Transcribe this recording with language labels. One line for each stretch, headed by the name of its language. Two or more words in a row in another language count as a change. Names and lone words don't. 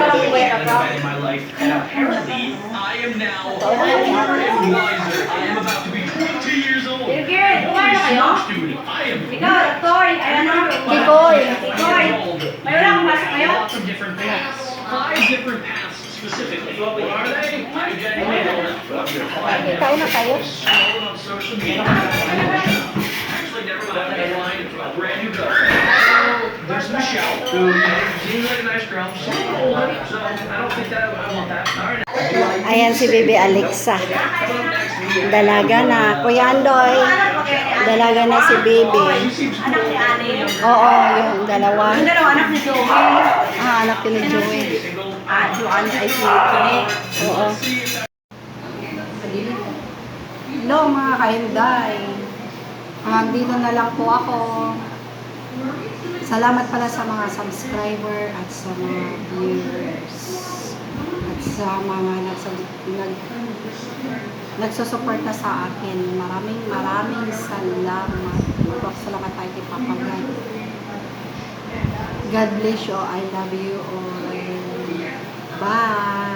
Filipino: Kirkir, kumain na kayo? Ikaw, Doktor, ayan na. Kikoy. Kikoy, mayroon akong pasok kayo? Okay, kain na kayo.
English: There's Michelle, who seems like a nice girl. So I don't think that I want that. All right.
Filipino: Ayan si Bibi Alexa. Dalaga na. Kuya Andoy. Dalaga na si Bibi. Anak ni Ani. Oo, yung dalawa. Yung dalawa anak ni Joey. Ah, anak yun ni Joey. Joanne ay si Tony. Oo. Hello mga kainday. Dito na lang po ako. Salamat pala sa mga subscriber at sa mga viewers. At sa mga nagsusuporta sa akin. Maraming salamat. Salamat tayo kay Papa God.
English: God bless you. I love you all. Bye.